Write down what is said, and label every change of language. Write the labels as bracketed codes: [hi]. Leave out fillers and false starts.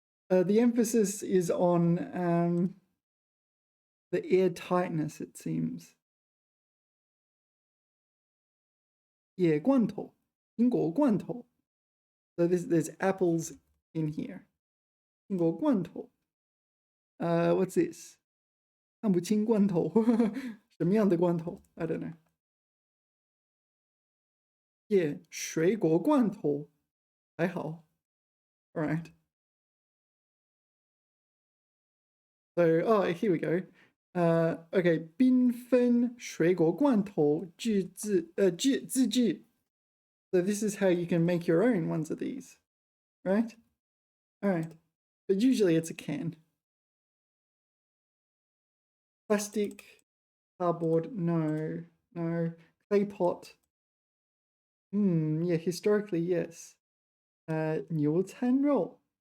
[en] The emphasis is on the air tightness, it seems. [zh] Yeah, 罐头, 苹果罐头. [en] So there's apples in here. [zh] 苹果罐头. [en] What's this? [zh] 看不清罐头.什么样的罐头? [en] I don't know. [zh] Yeah, 水果罐头.还好. [en] All right. So, here we go. [zh] Okay, 缤纷水果罐头自制. [en] So this is how you can make your own ones of these, right? All right. But usually it's a can. Plastic, cardboard, no. Clay pot. Yeah, historically, yes. 牛餐肉.